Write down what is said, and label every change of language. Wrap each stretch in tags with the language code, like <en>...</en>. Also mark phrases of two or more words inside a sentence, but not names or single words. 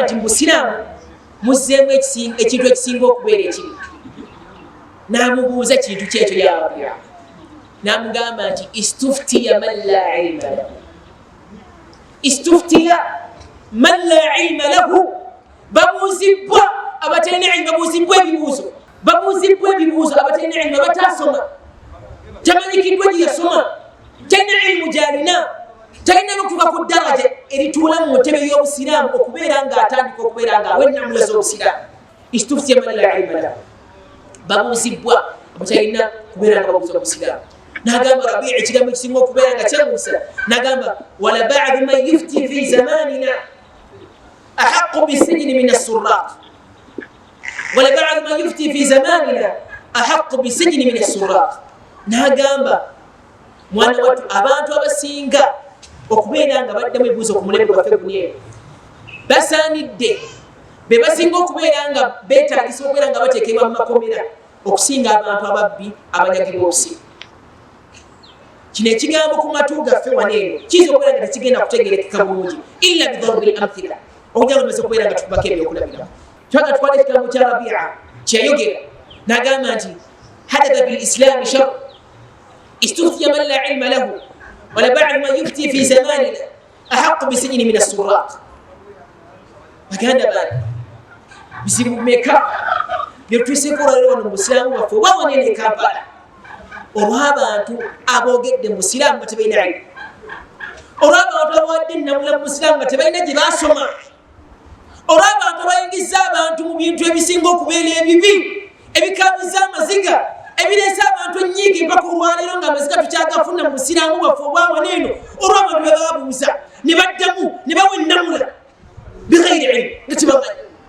<lg>nti mu busiraamu muzzeemu ekintu ekisinga okubeera ekibi n'amubuuza kintu kyekyo yawabira n'amugamba nti</lg> <ar>استفتي من لا علم له استفتي من لا علم له</ar> <lg>babuuzibwa abatalina ilma babuuzibwa ebibuuzo abatalina ilma bataasoma tamanyikiddwa gye yasoma talina ilmu gy'alina talina n'okutuuka ku ddaraja erituula mu ntebe y'obusiraamu okubeera ng'atandika okubeera ng'awa ennamula z'obusiraamu</lg> <ar>استفتي من لا علم له</ar> <lg>babuuzibwa abatalina kubeera nga babuuza obusiraamu nagamba Rabi' ekigambo kisinga okubeera nga kyamusa nagamba</lg> <ar>ولبعض من يفتي في زماننا أحق بالسجن من السراق ولبعض من يفتي في زماننا أحق بالسجن من السراق</ar> <lg>nagamba mwana watu abantu abasinga okubeera nga baddamu ebibuuzo ku mulembe gwaffe guno basaanidde be basinga okubeera nga beetaagisa okubeera nga bateekebwa mu makomera okusinga abantu ababbi abanyagibwa obusinga. Kino ekigambo ku matu gaffe wano eno kiyinza okubeera nga tekigenda kutegeerekeka bulungi</lg> <ar>إلا بضرب الأمثلة</ar> <lg>okugira nga tumeze okubeera nga tukubako ebyokulabirako. Twaga tukwata ekigambo kya Rabia kyeyayogera n'agamba nti</lg> <ar>حدث بالإسلام شر استفتي من لا علم له ولبعض من يفتي في زماننا أحق بالسجن من السراق.</ar> <lg>Baganda bani bizibu meka byetwiseko olwaleero wano mu busiraamu bwaffe oba wanene e Kampala olw'abantu aboogedde mu busiraamu nga tebalina ilmu, olw'abantu abawadde ennamula mu busiraamu nga tebalina gye baasoma, olw'abantu abayingiza abantu mu bintu ebisinga okubeera ebibi ebikaabiza amaziga ebireese abantu ennyiigi mpaka olwaleero ng'amaziga tukyagafuna mu busiraamu bwaffe obwa wano eno olw'abantu be babuuza ne baddamu ne bawa ennamula</lg> <ar>بغير علم</ar> <lg>nga tebamanyi.</lg>